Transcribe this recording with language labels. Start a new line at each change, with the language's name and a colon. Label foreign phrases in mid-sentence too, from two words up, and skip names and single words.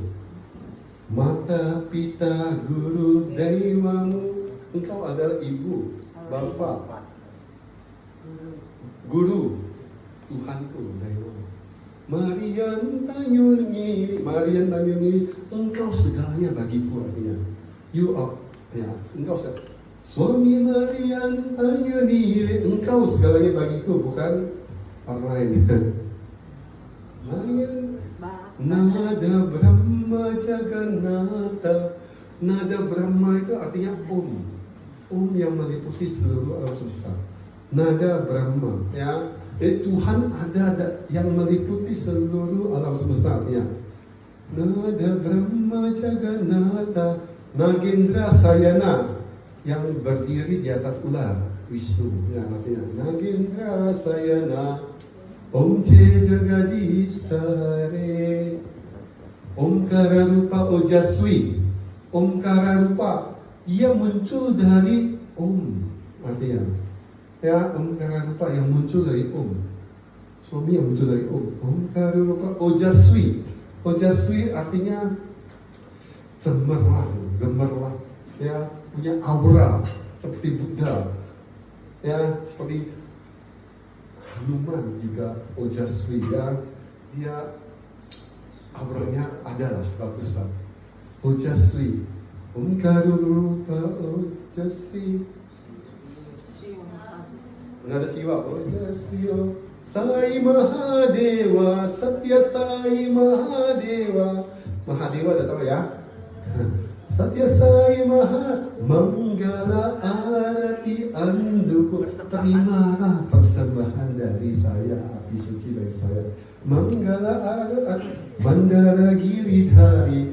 Telugu: మాత పిత గురు దైవము,
Indonesian: engkau adalah ibu, bapa, guru, Tuhanku, dewamu.
Telugu: మరి అంతయు నీవే,
Indonesian: engkau segalanya bagiku, artinya
English: you are,
Indonesian: ya, engkau Swami
Telugu: మరి అంతయు నీవే,
Indonesian: engkau segalanya bagiku, bukan orang lain.
Sanskrit: मरि नाद ब्रह्म जगन्नाथ. नाद ब्रह्म
Indonesian: itu artinya Om yang meliputi seluruh alam semesta.
Sanskrit: नाद ब्रह्म, ya.
Indonesian: Tuhan ada yang meliputi seluruh alam semesta, artinya
Sanskrit: नाद ब्रह्म जगन्नाथ. नागेन्द्र शयन,
Indonesian: yang berdiri di atas ular, Wisnu, ya, artinya
Sanskrit: नागेन्द्र शयन.
Hindi: ॐ जय जगदीश हरे.
Sanskrit: ओंकार रूप ओजस्वी. ओंकार रूप,
Indonesian: ia muncul dari Om, artinya ya,
Sanskrit: ओंकार रूप
Indonesian: yang muncul dari Om. Suami yang muncul dari Om.
Sanskrit: ओंकार रूप ओजस्वी.
Indonesian: Ojaswi artinya gemerlap, ya, punya aura seperti Buddha, ya, seperti Hanuman juga Ojaswi, ya, dia auranya adalah bagus lah.
Sanskrit: ओजस्वी ओंकार रूप ओजस्वी. नाद शिव ओजस्वी.
Indonesian: Sai Mahadewa, Satya Sai Mahadewa. Mahadewa dah tahu ya.
Telugu: సత్య సాయి మహా మంగళ ఆరతి అందుకు.
Indonesian: Terimalah persembahan dari saya, api suci dari saya.
Telugu: మంగళ ఆరతి మందర గిరిధారి.